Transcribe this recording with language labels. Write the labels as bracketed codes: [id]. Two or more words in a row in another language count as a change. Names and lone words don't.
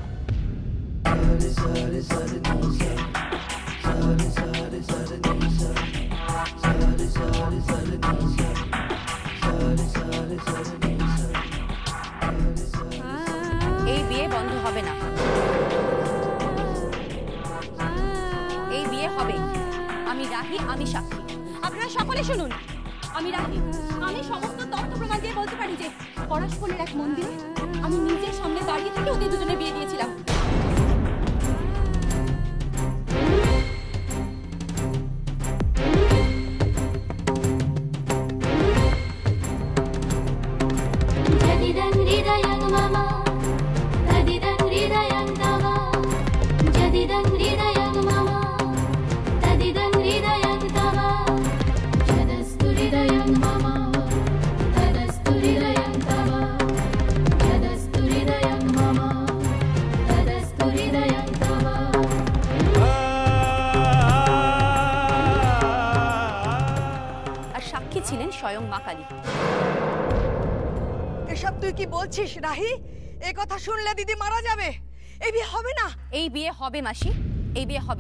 [bn] এই বিয়ে বন্ধ হবে না, এই বিয়ে হবে। আমি রাহি, আমি সাক্ষী। আপনারা সকলে শুনুন, আমি রাহি, আমি সমস্ত তথ্য প্রমাণ দিয়ে বলতে পারি যে পরস্পরের এক মন্দিরে আমি নিজের সামনে দাঁড়িয়ে থেকে ওদের দুজনে বিয়ে দিয়েছিলাম। [sa] जदिदं हृदयं मम तदिदं हृदयं तव जदिदं हृदयं मम तदिदं हृदयं तव यदस्तु हृदयं मम तदस्तु हृदयं तव यदस्तु हृदयं मम तदस्तु हृदयं तव। [bn] আর সাক্ষী ছিলেন স্বয়ং মা কালী। এসব তুই কি বলছিস রাহি? এই কথা শুনলে দিদি মারা যাবে। এই বিয়ে হবে না। এই বিয়ে হবে মাসি, এই বিয়ে হবে।